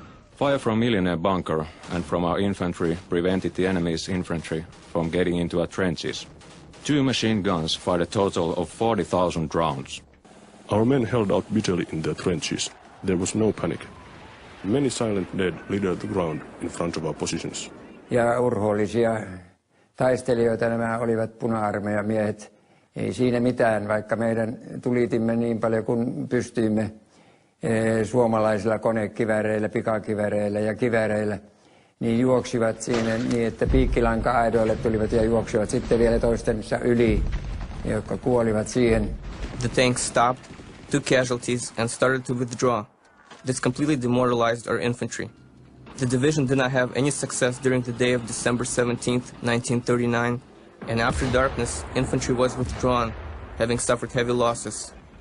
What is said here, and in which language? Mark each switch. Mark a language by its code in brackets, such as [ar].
[en] Fire from Millionaire bunker and from our infantry prevented the enemy's infantry from getting into our trenches. 2 machine guns fired a total of 40,000 rounds. Our men held out bitterly in their trenches. There was no panic. Many silent dead littered the ground in front of our positions. [fi] Ja urhoollisia taistelijoita nämä olivat puna-armeijan miehet. Ei siinä mitään, vaikka meidän tulitimme niin paljon kuin pystyimme suomalaisilla konekivääreillä, pikakivääreillä ja kivääreillä, niin juoksivat siinä niin, että piikkilanka-aidoille tulivat ja juoksivat sitten vielä toistensa yli, jotka kuolivat siihen. [en] The tanks stopped, took casualties, and started to withdraw. This completely demoralized our infantry. The division did not have any success during the day of December 17th, 1939, and after darkness, infantry was withdrawn, having suffered heavy losses.